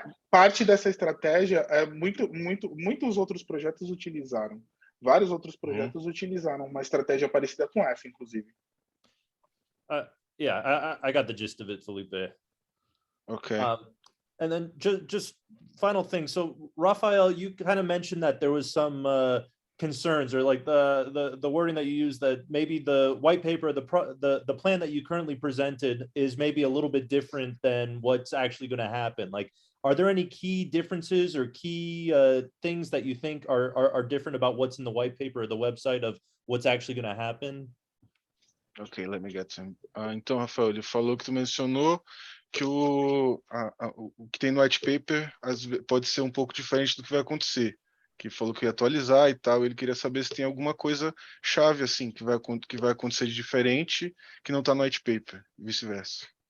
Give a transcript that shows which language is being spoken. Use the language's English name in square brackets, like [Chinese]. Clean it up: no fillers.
[Portuguese] Parte dessa estratégia muitos outros projetos utilizaram. Vários outros projetos utilizaram uma estratégia parecida com essa, inclusive. [English] Yeah, I got the gist of it, Felipe. Okay. And then just final thing. So, Rafael, you kind of mentioned that there was some concerns, or like the wording that you used, that maybe the white paper, the plan that you currently presented is maybe a little bit different than what's actually going to happen. Like, are there any key differences or key things that you think are different about what's in the white paper or the website of what's actually going to happen? Okay, let me get some. [Portuguese] Então, Rafael, ele falou que tu mencionou que o que tem no white paper pode ser um pouco diferente do que vai acontecer. Que falou que ia atualizar e tal. Ele queria saber se tem alguma coisa chave assim que vai acontecer de diferente que não está no white paper, e vice-versa.